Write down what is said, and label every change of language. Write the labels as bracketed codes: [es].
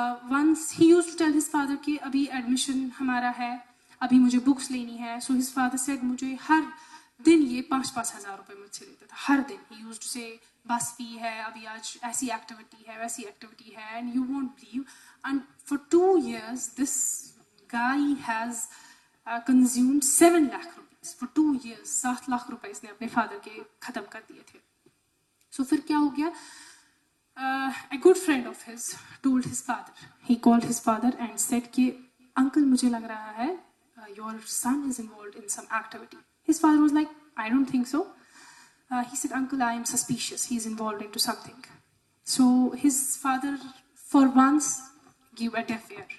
[en] Once he used to tell his father [hi] कि अभी admission हमारा है, अभी मुझे बुक्स लेनी है. [en] So his father said, [hi] मुझे हर दिन ये 5-5 हज़ार रुपये मुझसे लेता था हर दिन. [en] He used to say, [hi] बस फी है, अभी आज ऐसी एक्टिविटी है, वैसी एक्टिविटी है, [en] and you won't believe. And for 2 years, this guy has consumed 7 lakh rupees. For 2 years, [hi] 7 lakh रुपए इसने अपने फादर के खत्म कर दिए थे. So फिर क्या हो गया? [en] A good friend of his told his father. He called his father and said [hi] कि uncle मुझे लग रहा है [en] your son is involved in some activity. His father was like, I don't think so. He said, uncle, I am suspicious. He is involved into something. So his father for once gave a deaf ear.